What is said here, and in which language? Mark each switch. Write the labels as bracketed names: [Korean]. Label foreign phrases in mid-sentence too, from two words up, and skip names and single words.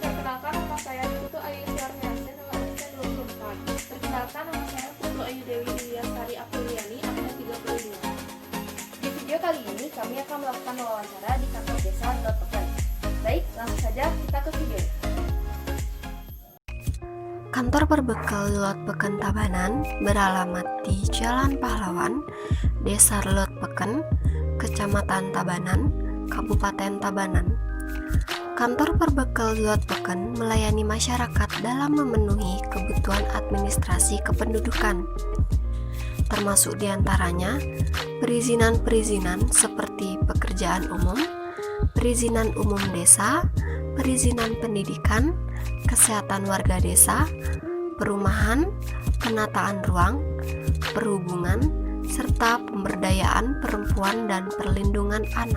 [Indonesian] Perkenalkan, nama saya Putu Ayu Suarniase, nomor absen 24. Perkenalkan, nama saya Putu Ayu Dewi Wilyasari Apriliani, absen 32. Di video kali ini kami akan melakukan wawancara di kantor desa Lotpeken. Baik, langsung saja kita ke video. Kantor Perbekal Lotpeken Tabanan beralamat di Jalan Pahlawan, Desa Lotpeken, Kecamatan Tabanan, Kabupaten Tabanan. Kantor Perbekal Lotpeken melayani masyarakat dalam memenuhi kebutuhan administrasi kependudukan, termasuk diantaranya perizinan-perizinan seperti pekerjaan umum, perizinan umum desa, perizinan pendidikan, kesehatan warga desa, perumahan, penataan ruang, perhubungan, serta pemberdayaan perempuan dan perlindungan anak.